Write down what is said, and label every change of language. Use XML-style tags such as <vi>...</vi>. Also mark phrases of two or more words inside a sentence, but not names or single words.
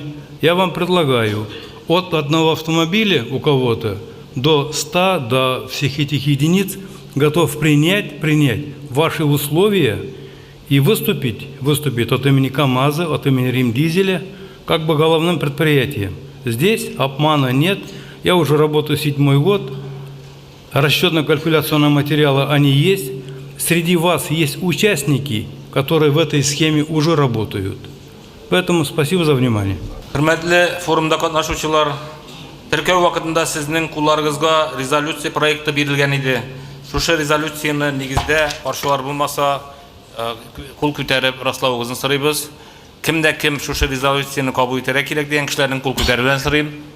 <ru>Я вам предлагаю от одного автомобиля у кого-то до 100, до всех этих единиц готов принять ваши условия и выступить от имени КАМАЗа, от имени Римдизеля, как бы головным предприятием. Здесь обмана нет. Я уже работаю 7-й год. Расчетно-калькуляционные материалы, они есть. Среди вас есть участники, которые в этой схеме уже работают. Поэтому спасибо за внимание.</ru> <tt>Хөрмәтле форумда катнашучылар, теркәү вакытында сезнең кулларыгызга резолюция проекты бирелгән иде. Шушы резолюцияны нигездә каршылар булмаса, кул күтәреп раславыгызны сорыйбыз. Кемдә кем шушы резолюцияны кабул итәргә кирәк дигән кешеләрнең кул күтәрүен сорыйм.</tt>